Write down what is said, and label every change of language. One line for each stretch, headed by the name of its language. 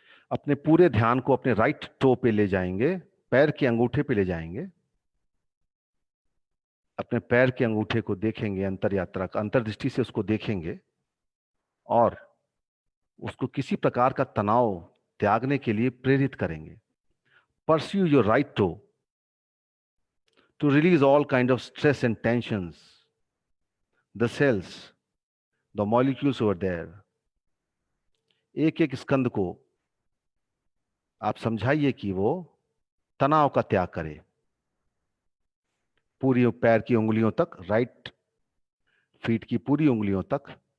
Hindi: अपने पूरे ध्यान को अपने राइट टो पे ले जाएंगे, पैर के अंगूठे पे ले जाएंगे। अपने पैर के अंगूठे को देखेंगे, अंतर यात्रा का अंतर्दृष्टि से उसको देखेंगे और उसको किसी प्रकार का तनाव त्यागने के लिए प्रेरित करेंगे।
English: Pursue your right to release all kind of stress and tensions. The cells, the molecules over there,
Hindi: एक एक स्कंद को आप समझाइए कि वो तनाव का त्याग करे, पूरी पैर की उंगलियों तक, राइट फीट की पूरी उंगलियों तक,